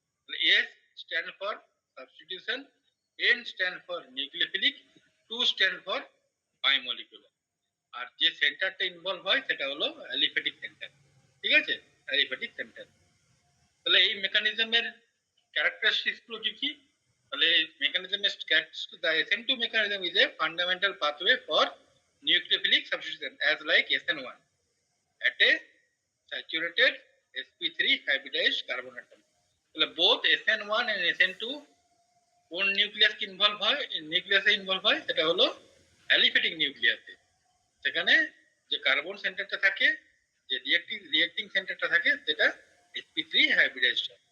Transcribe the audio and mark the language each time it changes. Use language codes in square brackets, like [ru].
[bn] তাহলে S stand for substitution, N stand for nucleophilic, 2 stand for বাইমলিকুলার। আর যে সেন্টারটা involve হয় সেটা হলো অ্যালিফ্যাটিক সেন্টার। ঠিক আছে, অ্যালিফ্যাটিক সেন্টার। তাহলে এই মেকানিজমের ক্যারেক্টারিস্টিক্স গুলো কি কি? [en] তাহলে মেকানিজমের characteristics, the SN2 mechanism is a fundamental pathway for nucleophilic substitution as like SN1 at a saturated sp3 hybridized carbon atom. [bn] তাহলে [en] both SN1 and SN2 [bn] কোন নিউক্লিয়াস ইনভলভ হয়? নিউক্লিয়াসে ইনভলভ হয় সেটা হলো অ্যালিফ্যাটিক নিউক্লিয়াসে। সেখানে যে কার্বন সেন্টারটা থাকে, যে রিঅ্যাক্টিং সেন্টারটা থাকে সেটা sp3 হাইব্রিডাইজড।